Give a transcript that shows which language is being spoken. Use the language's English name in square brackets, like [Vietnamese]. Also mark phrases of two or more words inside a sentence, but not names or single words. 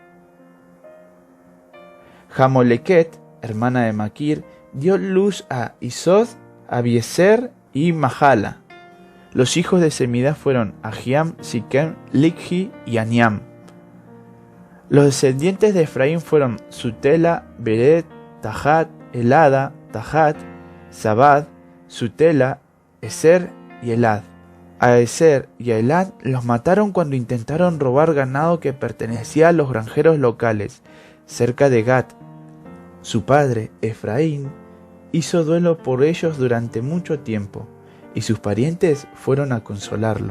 [Spanish] Jamoleket, hermana de Maquir, dio luz a Isod, Abiezer y Mahala. Los hijos de Semida fueron Ahiam, Siquem, Likhi y Aniam. Los descendientes de Efraín fueron Sutela, Beret, Tahat, Elada, Tahat, Zabad, Sutela, Eser y Elad. A Eser y a Elad los mataron cuando intentaron robar ganado que pertenecía a los granjeros locales, cerca de Gat. Su padre, Efraín, hizo duelo por ellos durante mucho tiempo, y sus parientes fueron a consolarlo.